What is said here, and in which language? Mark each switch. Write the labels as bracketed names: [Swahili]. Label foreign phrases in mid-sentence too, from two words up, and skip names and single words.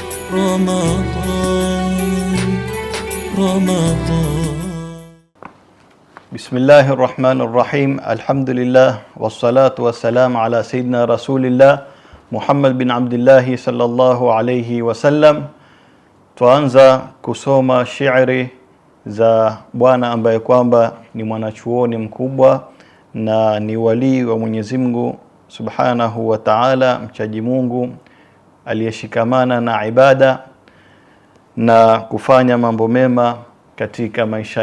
[Arabic] رمضان. بسم الله الرحمن الرحيم. الحمد لله والصلاة والسلام على سيدنا رسول الله محمد بن عبد الله صلى الله عليه وسلم. [Swahili] Tuanza kusoma shairi za bwana ambaye kwamba ni mwanachuoni mkubwa na ni wali wa Mwenyezi Mungu Subhanahu [Arabic] وتعالى, [Swahili] mchaji Mungu aliyeshikamana na ibada na kufanya mambo mema katika maisha